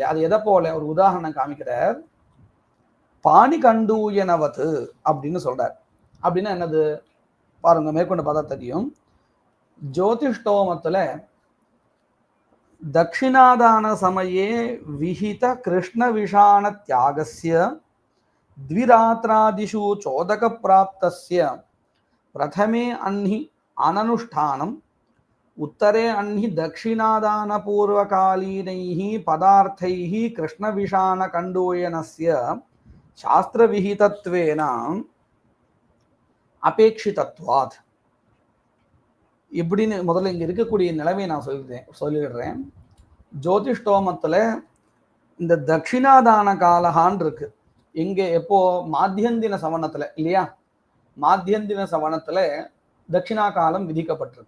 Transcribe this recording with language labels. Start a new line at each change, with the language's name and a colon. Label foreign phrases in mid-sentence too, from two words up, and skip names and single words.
Tamil: அது எதை போல? ஒரு உதாரணம் காமிக்கிறார். பாணிகண்டூயனவத் அப்படின்னு சொல்றார். அப்படின்னா என்னது பாருங்க, மேற்கொண்டு பார்த்தா தெரியும்.
Sanskrit: ஜோதிஷ்டோமத்துல दक्षिणादान समये विहित कृष्ण विषाण त्यागस्य द्विरात्रादिषु चोदक प्राप्तस्य प्रथमे अन्हि अननुष्ठानम् उत्तरे अन्हि दक्षिणादान पूर्वकालीनैः पदार्थैः कृष्णविषाणकण्डूयनस्य शास्त्रविहितत्वेन अपेक्षितत्वात्.
Tamil: இப்படின்னு முதல்ல இங்க இருக்கக்கூடிய நிலைமையை நான் சொல்லிடுறேன். ஜோதிஷ்டோமத்துல இந்த தட்சிணாதான காலகான் இருக்கு. இங்க எப்போ? மாத்தியந்தின சவனத்துல இல்லையா? மாத்தியந்தின சவனத்துல தட்சிணா காலம் விதிக்கப்பட்டிருக்கு.